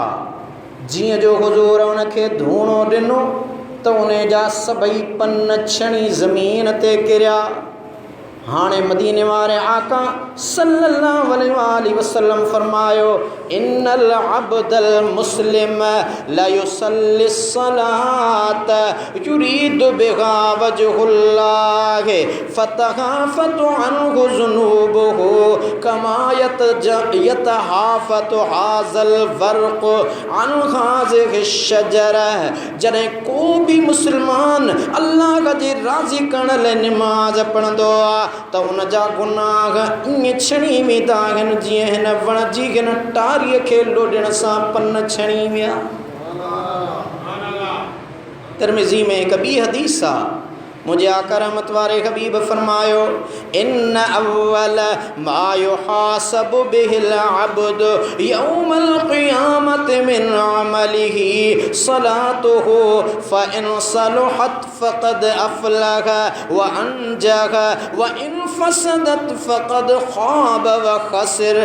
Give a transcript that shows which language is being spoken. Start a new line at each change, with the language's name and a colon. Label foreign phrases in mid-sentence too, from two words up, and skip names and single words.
Sindhi: जीअं जो हुज़ूर उनखे धूणो ॾिनो त उन जा सभई पन छणी ज़मीन ते किरिया। हाणे मदीने वारे आका
Arabic: صلى الله عليه وسلم फरमायो إن العبد المسلم لا يصلي صلاة يريد بها وجه الله فتهافت عنه ذنوبه كما يتهافت هذا الورق عن هذه الشجرة.
Sindhi: जॾहिं को भी मुसलमान अल्लाह जी राज़ी करण लाइ निमाज़ पढ़ंदो आहे त उन जा गुनाह ईअं छणी वेंदा आहिनि जीअं हिन वण जी हिन टारीअ खे लोॾण सां पन छणी विया। तिरमिज़ी में हिकु ॿी हदीस आहे, मुझे आका रहमत वारे हबीब फरमायो
Arabic: إن أول ما يحاسب به العبد يوم القيامة من عمله صلاته فإن صلحت فقد أفلح وأنجح وإن فسدت فقد خاب وخسر.